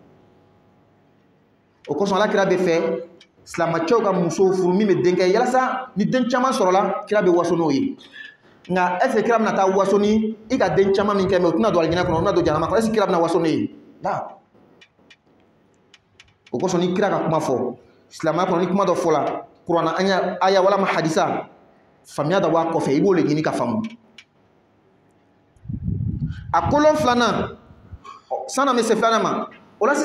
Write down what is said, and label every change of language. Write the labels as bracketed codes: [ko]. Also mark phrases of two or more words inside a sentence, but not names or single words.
[bm] o kosɔn ala kira bɛ fɛ silamɛcɛw ka muso furu min bɛ den kɛ yalasa ni den caman sɔrɔla kira bɛ waso n'o ye nka [fr] est ce que [bm] kira bɛna taa waso ni i ka den caman min kɛ mɛ o tɛna don alijinɛ kɔnɔ o tɛna don jahanama kɔnɔ [fr] est ce que [bm] kira bɛna waso n'o ye la o kosɔn ni kira ka kuma fɔ silamɛya kɔnɔ ni kuma dɔ fɔla kuranna aya walama hadisa faamuya dɔ b'a kɔfɛ i b'o le ɲini ka faamu a kolon filanan sanna bɛ se filanan ma o la